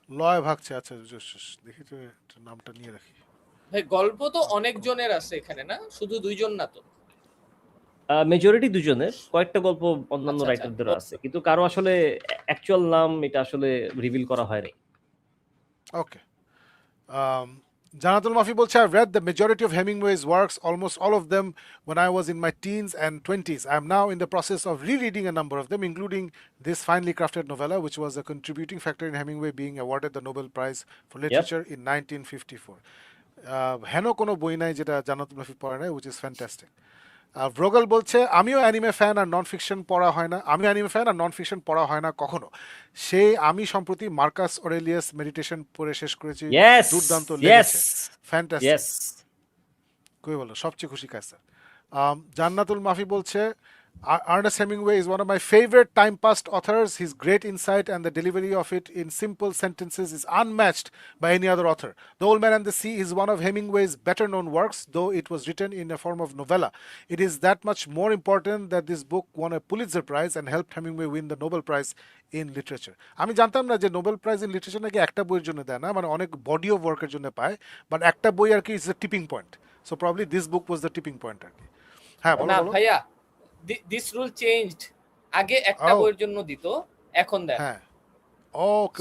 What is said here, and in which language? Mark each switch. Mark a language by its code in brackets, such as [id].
[bn] লয় ভাগছে, আচ্ছা দেখি তো একটু নামটা নিয়ে রাখি। ভাই গল্প তো অনেক জনের আছে এখানে, না শুধু দুইজন না তো? মেজরিটি দুজনের, কয়েকটা গল্প অন্যান্য আচ্ছা, রাইটারদেরও আছে, কিন্তু কারো আসলে অ্যাকচুয়াল নাম এটা আসলে রিভিল করা হয়নি। [en] Okay. Janatul Mafi [bn] bolche, [en] I've read the majority of Hemingway's works, almost all of them, when I was in my teens and 20s. I'm now in the process of rereading a number of them, including this finely crafted novella, which was a contributing factor in Hemingway being awarded the Nobel Prize for Literature in 1954. [bn] হেন কোনো বই নাই যেটা জান্নাতুল মাহফিজ পড়ে নাই, [en] Which is fantastic. [bn] ভ্রোগাল বলছে আমিও anime fan আর non fiction পড়া হয় না, আমি অ্যানিমে ফ্যান আর নন ফিকশন পড়া হয় না কখনো। সেই আমি সম্প্রতি মার্কাস অরেলিয়াস মেডিটেশন পড়ে শেষ করেছি, ইয়েস, দুর্দান্ত ইয়েস, লেগেছে, ফ্যান্টাস্টিক। ইয়েস। কই বলো সবচেয়ে খুশি কাছে। জান্নাতুল মাফি বলছে [en] Ernest Hemingway is one of my favorite time past authors. His great insight and the delivery of it in simple sentences is unmatched by any other author. The Old Man and the Sea is one of Hemingway's better known works, though it was written in a form of novella. It is that much more important that this book won a Pulitzer Prize and helped Hemingway win the Nobel Prize in Literature. [bn] আমি জানতাম না যে Nobel prize in literature নাকি একটা বইয়ের জন্য দেয় না, মানে অনেক বডি অফ ওয়ার্কের জন্য পায়, বাট একটা বই আর কি [en] Is the tipping point. So probably this book was the tipping point [bn] আর কি। হ্যাঁ বলো না বলো। ভাইয়া, [en] This rule changed. [bn] আগে একটা [en] Oh, [bn] বইয়ের জন্য দিত, এখন দেয় না। হ্যাঁ, ওকে